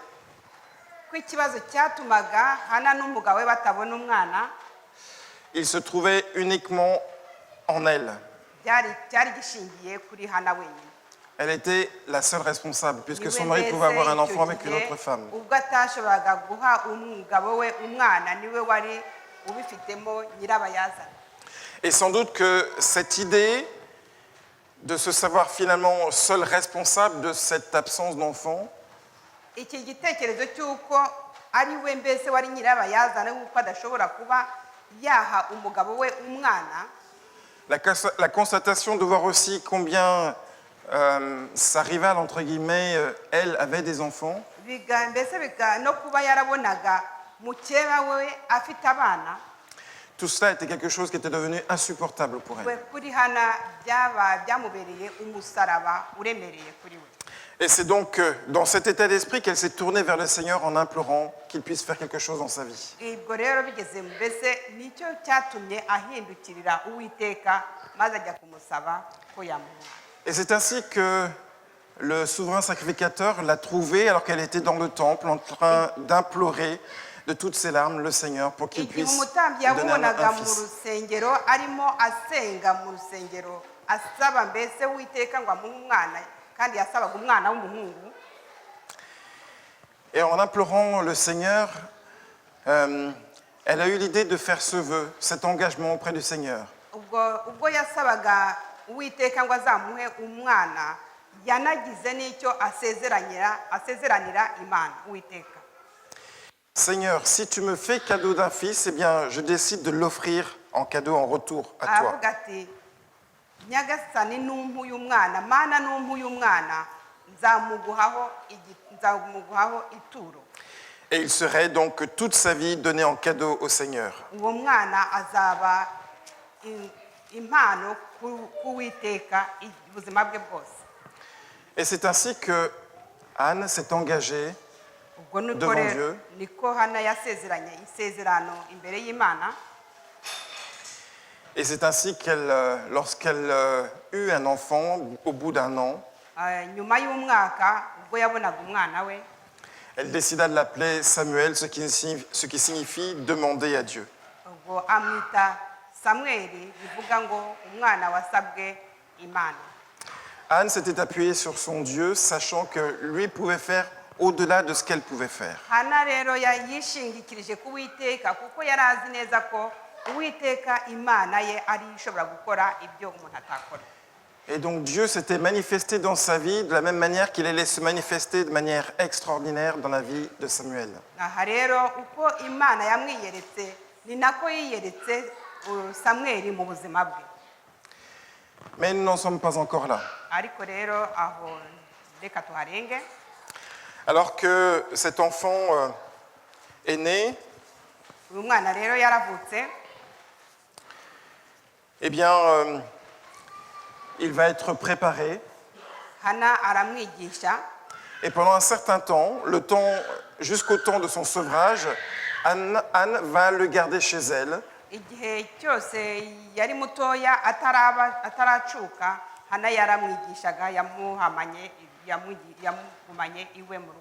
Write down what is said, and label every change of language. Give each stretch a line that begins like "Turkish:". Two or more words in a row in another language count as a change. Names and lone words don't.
Kinyarwanda: ko ikibazo cyatumaga Hana n'umugabo we batabona umwana
French: il se trouvait uniquement en elle.
Kinyarwanda: cyari gishingiye kuri Hana wenyine.
French: Elle était la seule responsable, puisque
Kinyarwanda: Niwe
French: son mari
Kinyarwanda: mbese
French: pouvait avoir un enfant
Kinyarwanda: icyo
French: avec une
Kinyarwanda: gihe,
French: autre femme.
Kinyarwanda: ubwo atashoboraga guha umugabo we umwana niwe wari ubifitemo nyirabayazana.
French: Et sans doute que cette idée de se savoir finalement seul responsable de cette absence d'enfant,
Kinyarwanda: Iki gitekerezo cy'uko ari we mbese wari nyirabayazana w'uko adashobora kuba yaha umugabo we umwana,
French: la constatation de voir aussi combien sa rivale, entre guillemets, elle, avait des enfants,
Kinyarwanda: mbese no kuba yarabonaga mukeba we afite abana,
French: tout cela était quelque chose qui était devenu insupportable pour
Kinyarwanda: we
French: elle.
Kinyarwanda: kuri Hana byamubereye umusaraba uremereye kuri we.
French: Et c'est donc dans cet état d'esprit qu'elle s'est tournée vers le Seigneur en implorant qu'il puisse faire quelque chose dans sa vie.
Kinyarwanda: Ibwo rero bigeze mbese nicyo cyatumye ahindukirira Uwiteka maze ajya kumusaba ko yamuha.
French: Et c'est ainsi que le souverain sacrificateur l'a trouvée alors qu'elle était dans le temple en train d'implorer de toutes ses larmes le Seigneur pour qu'il
Kinyarwanda: Igihe
French: puisse
Kinyarwanda: umutambyi
French: lui donner
Kinyarwanda: yamubonaga
French: un
Kinyarwanda: mu
French: fils.
Kinyarwanda: rusengero arimo asenga mu rusengero asaba mbese Uwiteka ngo amuhe umwana, kandi yasabaga umwana w'umuhungu.
French: Et en implorant le Seigneur, elle a eu l'idée de faire ce vœu, cet engagement auprès du Seigneur.
Kinyarwanda: Ubwo yasabaga Uwiteka ngo azamuhe umwana, yanagize n'icyo asezeranira Imana Uwiteka.
French: Seigneur, si tu me fais cadeau d'un fils, eh bien, je décide de l'offrir en cadeau en retour à toi.
Kinyarwanda: Aravuga ati Nyagasani numpuye umwana, Mana numpuye umwana, nzamuguhaho ituro.
French: Et il serait donc toute sa vie donné en cadeau au Seigneur.
Kinyarwanda: Uwo mwana azaba impano k'Uwiteka ubuzima bwe bwose.
French: Et c'est ainsi que Anne s'est engagée
Kinyarwanda: Ubwo niko
French: devant
Kinyarwanda: rero
French: Dieu.
Kinyarwanda: niko Hana yasezeranye isezerano imbere y'Imana.
French: Et c'est ainsi qu'elle, lorsqu'elle eut un enfant, au bout d'un an,
Kinyarwanda: Nyuma y'umwaka ubwo yabonaga umwana we
French: Elle décida de l'appeler Samuel, ce qui signifie demander à Dieu.
Kinyarwanda: ubwo amwita samweli bivuga ngo umwana wasabwe imana.
French: Anne s'était appuyée sur son Dieu, sachant que lui pouvait faire au-delà de ce qu'elle pouvait faire.
Kinyarwanda: hana rero yishingikirije ku Uwiteka kuko yari azi neza ko Uwiteka imana ye ari ishobora gukora ibyo umuntu atakora.
French: Et donc Dieu s'était manifesté dans sa vie de la même manière qu'il allait se manifester de manière extraordinaire dans la vie de Samuel.
Kinyarwanda: aha rero uko imana yamwiyeretse ni nako yiyeretse samweli mu buzima bwe.
French: Mais nous n'en sommes pas encore là.
Kinyarwanda: ariko rero aho reka tuharenge.
French: Alors que cet enfant est né,
Kinyarwanda: uyu mwana rero yaravutse,
French: eh bien, il va être préparé.
Kinyarwanda: hana aramwigisha,
French: Et pendant un certain temps, jusqu'au temps de son sevrage, Anne va le garder chez elle.
Kinyarwanda: igihe cyose yari mutoya ataracuka, hana yaramwigishaga, yamugumanye iwe mu rugo.